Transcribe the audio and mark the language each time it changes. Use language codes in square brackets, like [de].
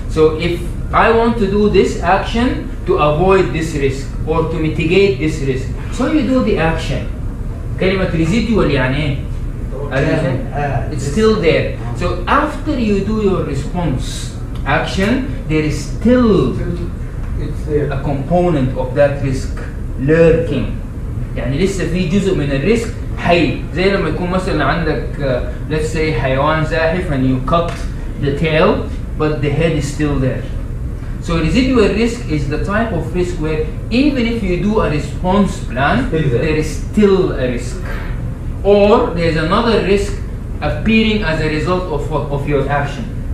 [en] So if I want to do this action to avoid this risk or to mitigate this risk, so you do the action. [ar] كلمة residual يعني إيه؟ [en] It's still there. So after you do your response action, there is still a component of that risk lurking. [ar] يعني لسه في جزء من الريسك حي. زي لما يكون مثلا عندك [en] let's say [ar] حيوان زاحف [en] and you cut the tail but the head is still there. So residual risk is the type of risk where even if you do a response plan, there is still a risk. Or there's another risk appearing as a result of what? Of your action.